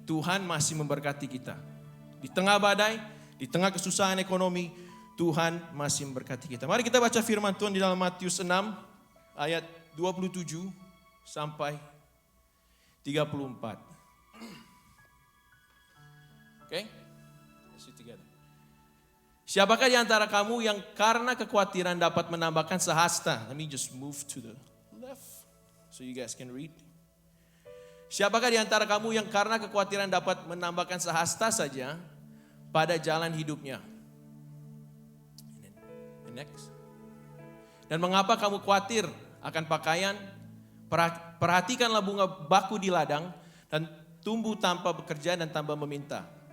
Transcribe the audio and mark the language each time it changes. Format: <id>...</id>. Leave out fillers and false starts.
<id>Tuhan masih memberkati kita. Di tengah badai, di tengah kesusahan ekonomi, Tuhan masih memberkati kita. Mari kita baca firman Tuhan di dalam Matius 6 ayat 27 sampai 34. Oke?</id> <en>Let's read together.</en> <id>Siapakah di antara kamu yang karena kekhawatiran dapat menambahkan sehasta?</id> <en>Let me just move to the left so you guys can read.</en> <id>Siapakah di antara kamu yang karena kekhawatiran dapat menambahkan sehasta saja pada jalan hidupnya?</id> <en>And next.</en> <id>Dan mengapa kamu khawatir akan pakaian? Perhatikanlah bunga baku di ladang dan tumbuh tanpa bekerja dan tanpa meminta.</id>